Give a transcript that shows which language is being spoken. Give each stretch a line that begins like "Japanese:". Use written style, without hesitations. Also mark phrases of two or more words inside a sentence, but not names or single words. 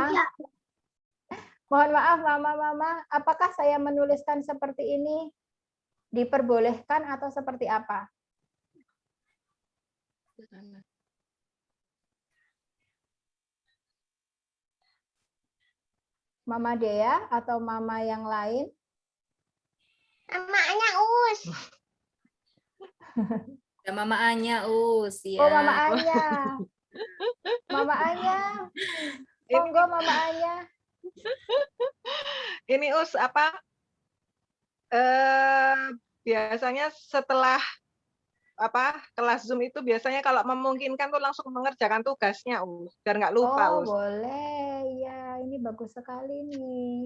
Indonesian: Mohon maaf Mama, apakah saya menuliskan seperti ini diperbolehkan atau seperti apa? Mama Dea atau Mama yang lain? Mamanya Us. Ya, Mama Anya, Us. Ya. Oh, Mama Anya. Mama Anya. Monggo Mama Anya. Ini Us biasanya setelah kelas Zoom itu biasanya kalau memungkinkan tuh langsung mengerjakan tugasnya biar nggak lupa. Oh, boleh ya, ini bagus sekali nih.